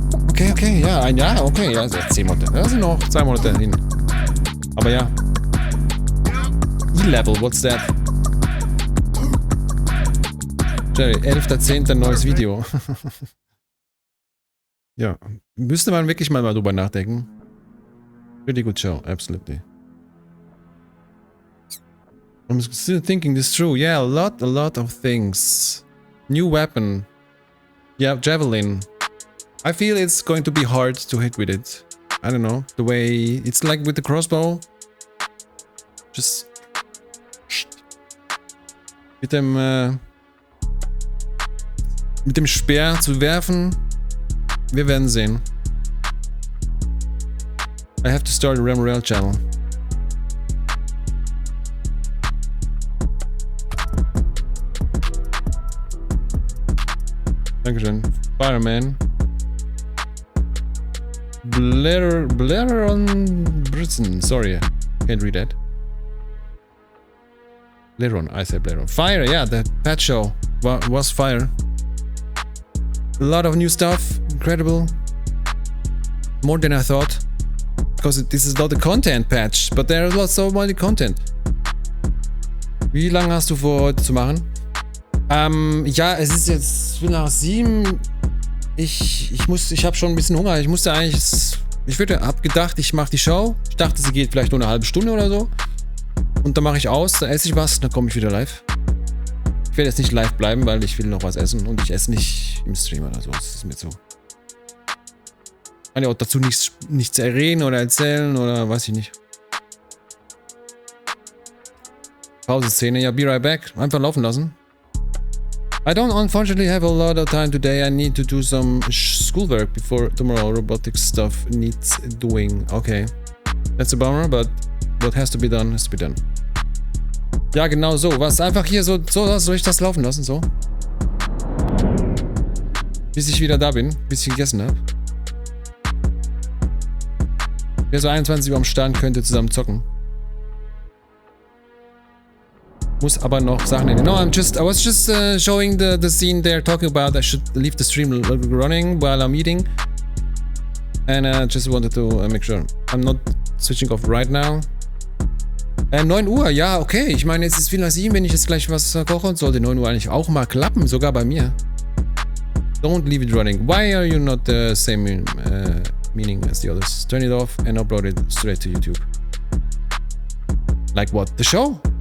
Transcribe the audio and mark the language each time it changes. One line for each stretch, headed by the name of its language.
German: Okay, ja, ein Jahr, okay, ja, 10 Monate. Das sind noch 2 Monate hin. Aber ja.
English: E-Level, what's that?
German: Jerry, 11.10. neues Video. Ja, müsste man wirklich mal drüber nachdenken.
English: Pretty good show, absolutely. I'm still thinking this through. Yeah, a lot of things. New weapon. Yeah, Javelin. I feel it's going to be hard to hit with it. I don't know, the way it's like with the crossbow.
German: Just mit dem Speer zu werfen. Wir werden sehen.
English: I have to start a Realm Royale channel.
German: Dankeschön. Fireman.
English: Blair on Britain. Sorry, can't read that. Blairon, I said Blairon. Fire, yeah, the patch show was fire. A lot of new stuff, incredible. More than I thought. Because this is not a content patch, but there is lots of more content.
German: Wie lange hast du vor, heute zu machen? Ja, es ist jetzt nach 7. Ich habe schon ein bisschen Hunger. Ich hab gedacht, ich mache die Show. Ich dachte, sie geht vielleicht nur eine halbe Stunde oder so. Und dann mache ich aus, dann esse ich was, dann komme ich wieder live. Ich werde jetzt nicht live bleiben, weil ich will noch was essen und ich esse nicht im Stream oder so. Das ist mir so. Kann ja auch dazu nichts reden oder erzählen oder weiß ich nicht. Pause-Szene, ja,
English: be right back.
German: Einfach laufen lassen.
English: I don't unfortunately have a lot of time today. I need to do some schoolwork before tomorrow. Robotics stuff needs doing. Okay. That's a bummer, but what has to be done has to be done.
German: Ja, genau so. Was einfach hier so soll ich das laufen lassen, so. Bis ich wieder da bin, bis ich gegessen habe. Wer so 21 Uhr am Start könnte zusammen zocken. Muss aber noch Sachen in.
English: No, I was just showing the scene they're talking about. I should leave the stream running while I'm eating. And I just wanted to make sure. I'm not switching off right now.
German: 9 Uhr, ja, okay. Ich meine, jetzt ist viel nach 7, wenn ich jetzt gleich was koche. Sollte 9 Uhr eigentlich auch mal klappen, sogar bei mir.
English: Don't leave it running. Why are you not the same meaning as the others? Turn it off and upload it straight to YouTube. Like what? The show?